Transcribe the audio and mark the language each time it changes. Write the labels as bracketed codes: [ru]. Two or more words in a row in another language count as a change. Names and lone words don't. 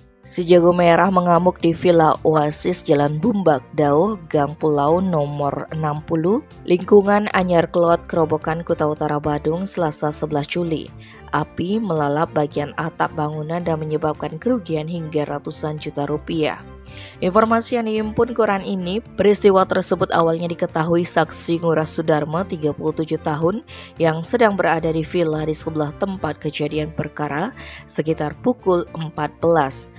[id] Si jago merah mengamuk di Villa Oasis Jalan Bumbak Dao, Gang Pulau nomor 60, lingkungan Anyar Kelot, Kerobokan, Kuta Utara, Badung, Selasa 11 Juli. Api melalap bagian atap bangunan dan menyebabkan kerugian hingga ratusan juta rupiah. Informasi yang dihimpun koran ini, peristiwa tersebut awalnya diketahui saksi Ngurah Sudarmo 37 tahun yang sedang berada di villa di sebelah tempat kejadian perkara sekitar pukul 14.